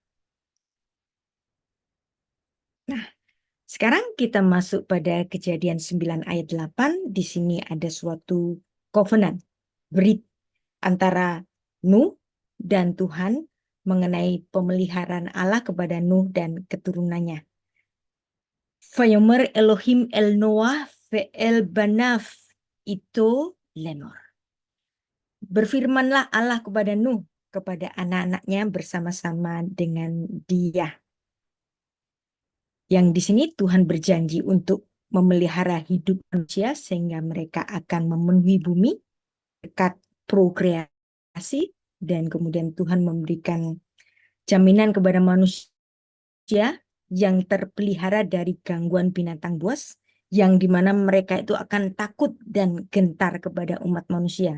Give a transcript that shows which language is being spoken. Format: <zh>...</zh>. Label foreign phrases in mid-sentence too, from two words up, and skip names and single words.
<id>Nah, sekarang kita masuk pada Kejadian 9 ayat 8. Di sini ada suatu covenant, berit antara Nuh dan Tuhan mengenai pemeliharaan Allah kepada Nuh dan keturunannya.</id> <he>ויאמר אלהים אל נח ואל בניו אתו לאמר.</he> <id>Berfirmanlah Allah kepada Nuh, kepada anak-anaknya bersama-sama dengan dia. Yang di sini Tuhan berjanji untuk memelihara hidup manusia sehingga mereka akan memenuhi bumi dekat prokreasi, dan kemudian Tuhan memberikan jaminan kepada manusia yang terpelihara dari gangguan binatang buas, yang dimana mereka itu akan takut dan gentar kepada umat manusia.</id>